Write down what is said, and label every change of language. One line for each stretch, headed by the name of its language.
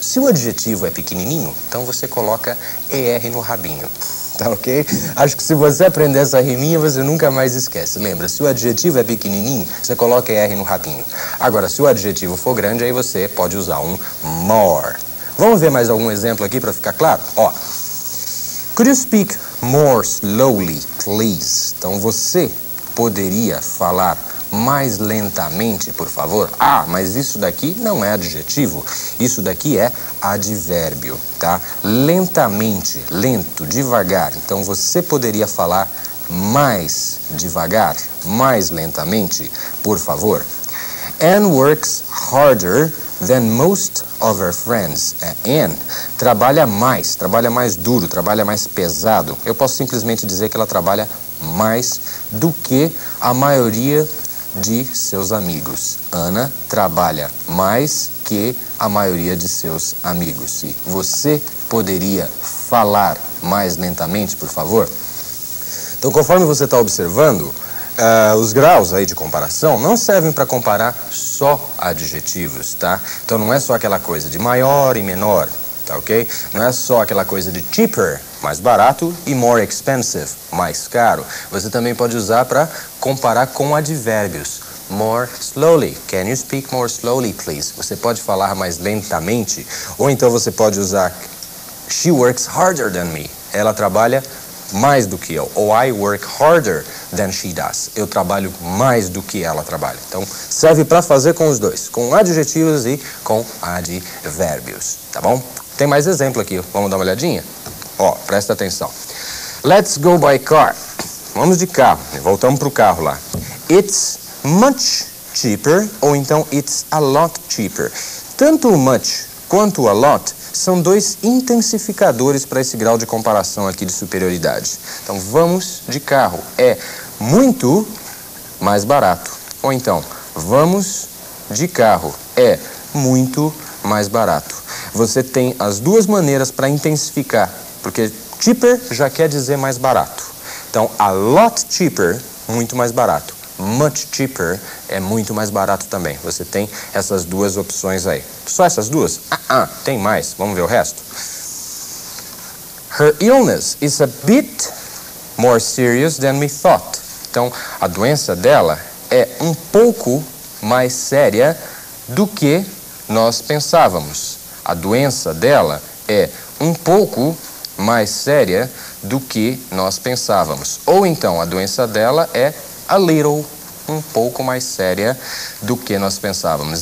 Portuguese: Se o adjetivo é pequenininho, então você coloca ER no rabinho. Tá ok? Acho que se você aprender essa riminha, você nunca mais esquece. Lembra, se o adjetivo é pequenininho, você coloca ER no rabinho. Agora, se o adjetivo for grande, aí você pode usar um more. Vamos ver mais algum exemplo aqui para ficar claro?
English: Ó, could you speak more slowly, please?
Portuguese: Então você poderia falar mais lentamente, por favor? Ah, mas isso daqui não é adjetivo, isso daqui é advérbio, tá? Lentamente, lento, devagar. Então você poderia falar mais devagar, mais lentamente, por favor?
English: Anne works harder than most of her friends.
Portuguese: Anne trabalha mais duro, trabalha mais pesado. Eu posso simplesmente dizer que ela trabalha mais do que a maioria de seus amigos. Ana trabalha mais que a maioria de seus amigos. E você poderia falar mais lentamente, por favor? Então, conforme você está observando, os graus aí de comparação não servem para comparar só adjetivos, tá? Então, não é só aquela coisa de maior e menor, tá ok? Não é só aquela coisa de cheaper, mais barato, e more expensive, mais caro. Você também pode usar para comparar com advérbios.
English: More slowly. Can you speak more slowly, please?
Portuguese: Você pode falar mais lentamente. Ou então você pode usar
English: she works harder than me.
Portuguese: Ela trabalha mais do que eu.
English: Ou I work harder than she does.
Portuguese: Eu trabalho mais do que ela trabalha. Então, serve para fazer com os dois. Com adjetivos e com advérbios. Tá bom? Tem mais exemplo aqui. Vamos dar uma olhadinha? Ó, presta atenção.
English: Let's go by car.
Portuguese: Vamos de carro. Voltamos para o carro lá.
English: It's much cheaper,
Portuguese: ou então
English: it's a lot cheaper.
Portuguese: Tanto o much quanto o a lot são dois intensificadores para esse grau de comparação aqui de superioridade. Então, vamos de carro. É muito mais barato. Ou então, vamos de carro. É muito mais barato. Você tem as duas maneiras para intensificar, porque cheaper já quer dizer mais barato. Então, a lot cheaper, muito mais barato. Much cheaper é muito mais barato também. Você tem essas duas opções aí. Só essas duas? Tem mais. Vamos ver o resto.
English: Her illness is a bit more serious than we thought.
Portuguese: Então, a doença dela é um pouco mais séria do que nós pensávamos. A doença dela é um pouco mais séria do que nós pensávamos. Ou então a doença dela é a little, um pouco mais séria do que nós pensávamos.